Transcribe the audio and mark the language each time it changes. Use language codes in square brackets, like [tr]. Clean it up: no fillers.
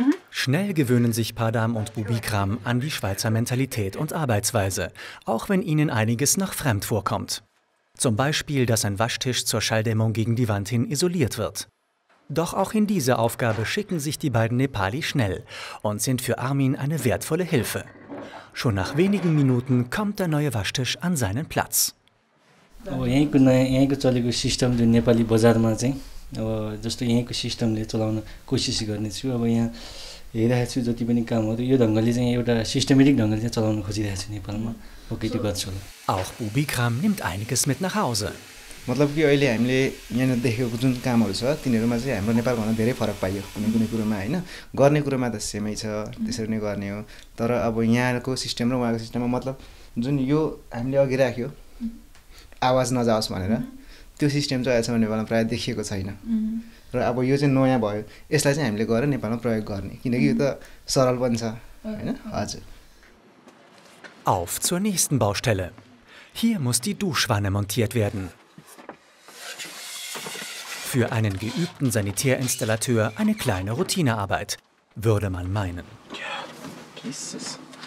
[de] Schnell gewöhnen sich Padam und Bubikram an die Schweizer Mentalität und Arbeitsweise, auch wenn ihnen einiges noch fremd vorkommt. Zum Beispiel, dass ein Waschtisch zur Schalldämmung gegen die Wand hin isoliert wird. Doch auch in diese Aufgabe schicken sich die beiden Nepali schnell und sind für Armin eine wertvolle Hilfe. Schon nach wenigen Minuten kommt der neue Waschtisch an seinen Platz. [ne] यहीँको चलेको system जुन नेपाली बजारमा चाहिँ अब जस्तो यहीँको सिस्टमले चलाउन कोसिस गर्नेछु। अब यहाँ हेरिरहेको छु जति पनि कामहरू यो ढङ्गले चाहिँ एउटा सिस्टमेटिक ढङ्गले चाहिँ चलाउन खोजिरहेको छु नेपालमा। ओके त्यो गर्छु। [de] Auch Bubikram nimmt einiges mit nach Hause. [ne] मतलब कि अहिले हामीले यहाँ देखेको जुन कामहरू छ तिनीहरूमा चाहिँ हाम्रो नेपालभन्दा धेरै फरक पाइयो कुनै कुनै कुरोमा हैन। गर्ने कुरोमा त सेमै छ, त्यसरी नै गर्ने हो। तर अब यहाँको सिस्टम र उहाँको सिस्टममा मतलब जुन यो हामीले अघि राख्यो आवाज नजाओस् भनेर त्यो सिस्टम चाहिँ अहिलेसम्म नेपालमा प्राय देखिएको छैन। र अब यो चाहिँ नयाँ भयो। यसलाई चाहिँ हामीले गएर नेपालमा प्रयोग गर्ने किनकि यो त सरल पनि छ हैन। हजुर। [de] Auf zur nächsten Baustelle. Hier muss die Duschwanne montiert werden. Für einen geübten Sanitärinstallateur eine kleine Routinearbeit, würde man meinen. Ja, Jesus.